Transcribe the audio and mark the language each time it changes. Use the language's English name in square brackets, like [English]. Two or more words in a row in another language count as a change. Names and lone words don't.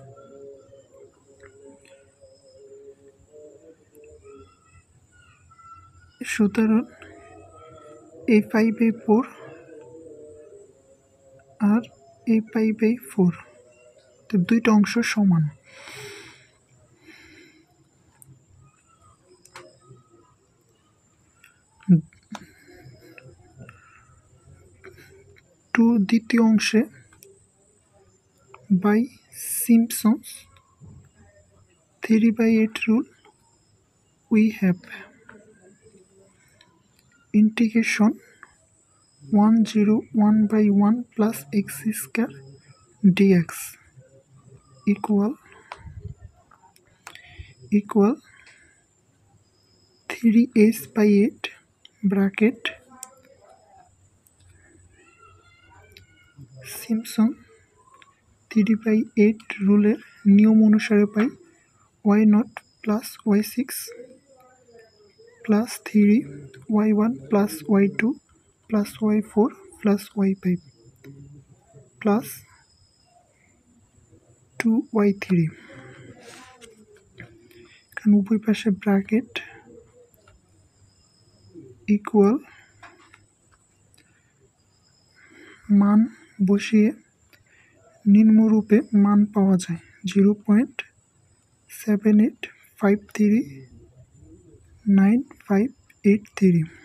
[Bangla] সুতরাং এই 5/4 আর এই 5/4 তো দুইটা অংশ সমান। দ্বিতীয় অংশে [English] by Simpson's 3/8 rule we have integration 1/1 plus x square dx equal [Bangla] 3s/8 bracket Simpson 3/8 রুলের নিয়ম অনুসারে পাই y0 plus y6 [English] plus 3 y1 plus y2 plus y4 plus y5 plus 2y3 [Bangla] এখানে উভয় পাশে [English] ব্র্যাকেট equal [Bangla] মান বসিয়ে নিম্নরূপে মান পাওয়া যায় 0.78539583।